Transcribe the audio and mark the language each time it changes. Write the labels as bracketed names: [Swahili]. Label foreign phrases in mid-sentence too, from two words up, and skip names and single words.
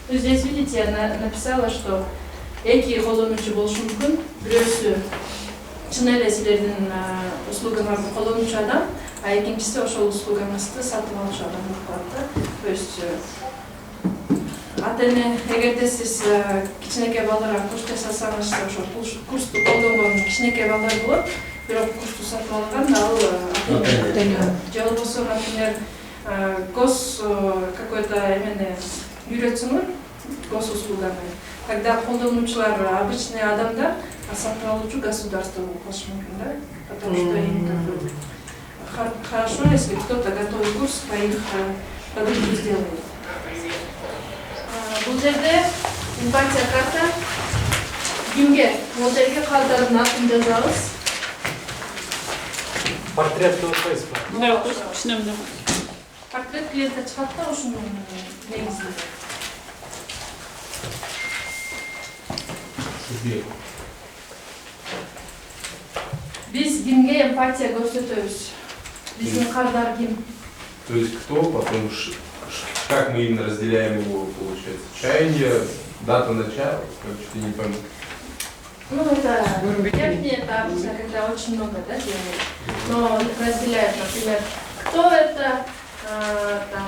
[Russian] Ну, здесь, видите, я написала, что [Kyrgyz] эки колонучу болушу мүмкүн, бирөөсү чын эле силердин услугаңарды колдонуучу адам, а экинчиси ошол услугаңызды сатып алуучу адам болуп калат да. [Russian] То есть [Kyrgyz] ата-эне эгерде сиз кичинекей балдарга курс жасасаңыз, ошол курсту колдонгон кичинекей балдар болот, бирок курсту сатып алган ал ата-эне. Же болбосо, [Russian] например, гос какой-то [Kyrgyz] эмени үйрөтсөңөр, госуслуганы. Когда колдонуучулар обычный адамдар, а сатып алуучу государство болуп калышы мүмкүн, да? [Russian] Потому что им как бы хорошо, если кто-то готовый курс по их продукту сделает. [Kyrgyz] Бул жерде эмпатия карта. Кимге моделге калтардын атын жазабыз. Портрет кылышпайсыз ба? Да, түшүнөм да. Портрет клиентте чыгат да ошонун негизинде. Биз кимге эмпатия көрсөтөбүз? Биздин кардар ким? [Russian] То есть кто, потом как мы именно разделяем его, получается, чаяние, дата начала, как что-то не пойму. Ну, это верхний этап, когда очень много, да, делают. Но разделяют, например, кто это, там,